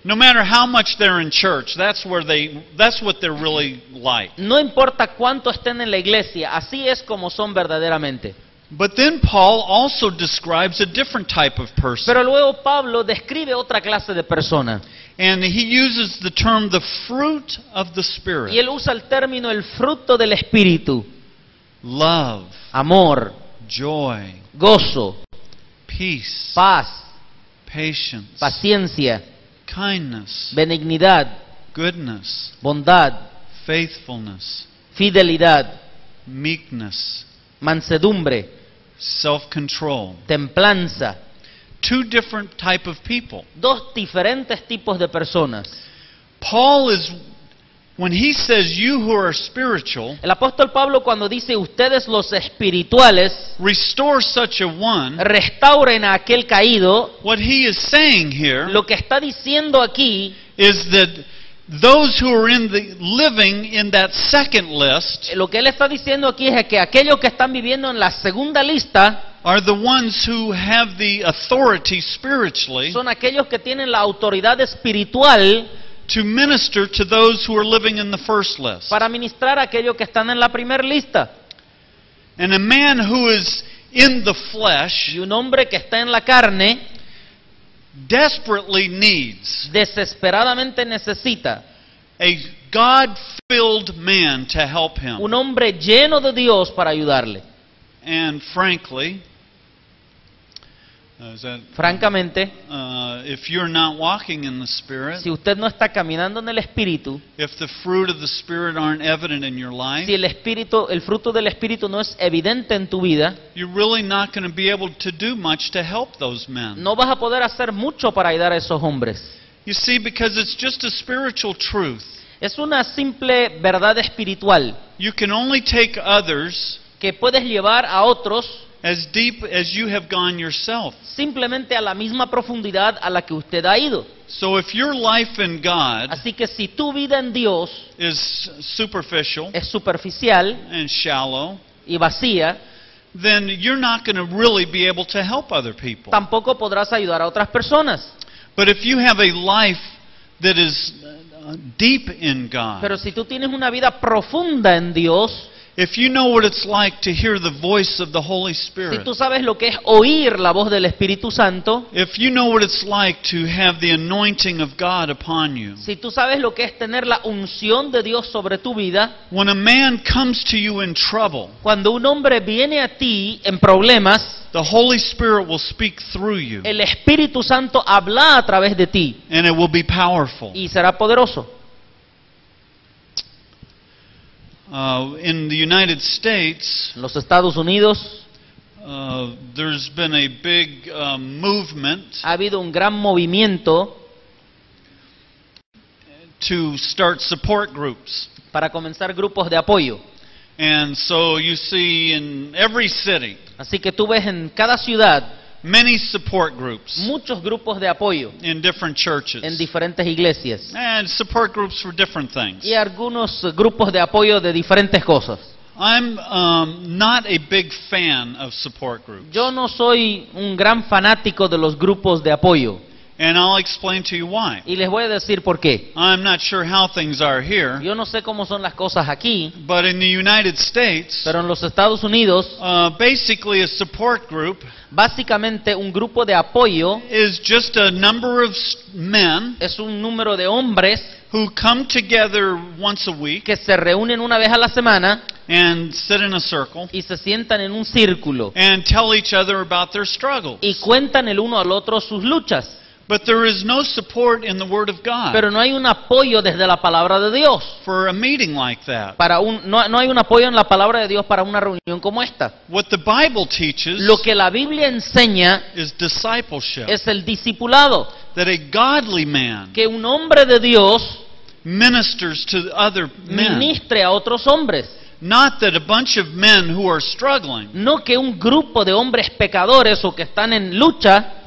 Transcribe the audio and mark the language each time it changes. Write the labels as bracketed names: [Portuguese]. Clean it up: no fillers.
[English] No matter how much they're in church, that's what they're really like. [Spanish] No importa cuánto estén en la iglesia, así es como son verdaderamente. [English] But then Paul also describes a different type of person. [Spanish] Pero luego Pablo describe otra clase de persona. [English] And he uses the term the fruit of the Spirit. [Spanish] Y él usa el término el fruto del Espíritu. [English] Love, [Spanish] amor, [English] joy, [Spanish] gozo, [English] peace, [Spanish] paz, [English] patience, [Spanish] paciencia, [English] kindness, [Spanish] benignidad, [English] goodness, [Spanish] bondad, [English] faithfulness, [Spanish] fidelidad, [English] meekness, [Spanish] mansedumbre, [English] self-control. [Spanish] templanza. [English] Two different type of people. [Spanish] Dos diferentes tipos de personas. [English] Paul is, when he says you who are spiritual, [Spanish] El apóstol Pablo cuando dice ustedes los espirituales, [English] restore such a one, [Spanish] restauren a aquel caído, [English] what he is saying here [Spanish] lo que está diciendo aquí [English] is that those who are living in that second list [Spanish] lo que él está diciendo aquí es que aquellos que están viviendo en la segunda lista [English] are the ones who have the authority spiritually [Spanish] son aquellos que tienen la autoridad espiritual [English] to minister to those who are living in the first list. [Spanish] para ministrar a aquellos que están en la primera lista. [English] And a man who is in the flesh [Spanish] Y un hombre que está en la carne [English] desperately needs [Spanish] desesperadamente necesita [English] a God-filled man to help him. [Spanish] un hombre lleno de Dios para ayudarle. [English] And frankly, [Spanish] Francamente, [English] if you're not walking in the Spirit, [Spanish] si usted no está caminando en el Espíritu, [English] if the fruit of the Spirit aren't evident in your life, [Spanish] si el fruto del Espíritu no es evidente en tu vida, [English] you're really not going to be able to do much to help those men. [Spanish] no vas a poder hacer mucho para ayudar a esos hombres. [English] You see, because it's just a spiritual truth. [Spanish] Es una simple verdad espiritual [English] You can only take others [Spanish] que puedes llevar a otros [English] as deep as you have gone yourself. [Spanish] simplemente a la misma profundidad a la que usted ha ido. [English] So if your life in God [Spanish] Así que si tu vida en Dios [English] is superficial [Spanish] es superficial [English] and shallow, [Spanish] y vacía, [English] then you're not going to really be able to help other people. [Spanish] tampoco podrás ayudar a otras personas. [English] But if you have a life that is deep in God, [Spanish] Pero si tú tienes una vida profunda en Dios, [English] if you know what it's like to hear the voice of the Holy [Spanish] si [English] Spirit, [Spanish] tú sabes lo que es oír la voz del Espíritu Santo, [English] if you know what it's like to have the anointing of God upon you, [Spanish] si tú sabes lo que es tener la unción de Dios sobre tu vida, [English] when a man comes to you in trouble, [Spanish] cuando un hombre viene a ti en problemas, [English] the Holy Spirit will speak through you, [Spanish] el Espíritu Santo habla a través de ti [English] and it will be powerful. [Spanish] y será poderoso. [English] In the United States, [Spanish] En los Estados Unidos [English] there's been a big movement [Spanish] ha habido un gran movimiento [English] to start support groups. [Spanish] para comenzar grupos de apoyo. [English] And so you see in every city, [Spanish] Así que tú ves en cada ciudad [English] many support groups [Spanish] muchos grupos de apoyo [English] in different churches. [Spanish] en diferentes iglesias [English] And support groups for different things. [Spanish] y algunos grupos de apoyo de diferentes cosas. [English] I'm not a big fan of support groups. [Spanish] Yo no soy un gran fanático de los grupos de apoyo [English] And I'll explain to you why. [Spanish] y les voy a decir por qué. [English] I'm not sure how things are here, [Spanish] Yo no sé cómo son las cosas aquí, [English] but in the United States, [Spanish] pero en los Estados Unidos, [English] basically a support group [Spanish] básicamente un grupo de apoyo [English] is just a number of men [Spanish] es un número de hombres [English] who come together once a week [Spanish] que se reúnen una vez a la semana [English] and sit in a circle [Spanish] y se sientan en un círculo [English] and tell each other about their struggles. [Spanish] y cuentan el uno al otro sus luchas. [English] But there is no support in the Word of God [Spanish] Pero no hay un apoyo desde la palabra de Dios. [English] for a meeting like that. [Spanish] No hay un apoyo en la palabra de Dios para una reunión como esta. [English] What the Bible teaches [Spanish] Lo que la Biblia enseña [English] is discipleship. [Spanish] es el discipulado, [English] That a godly man [Spanish] que un hombre de Dios [English] ministers to other men. [Spanish] ministre a otros hombres. [English] Not that a bunch of men who are struggling [Spanish] No que un grupo de hombres pecadores o que están en lucha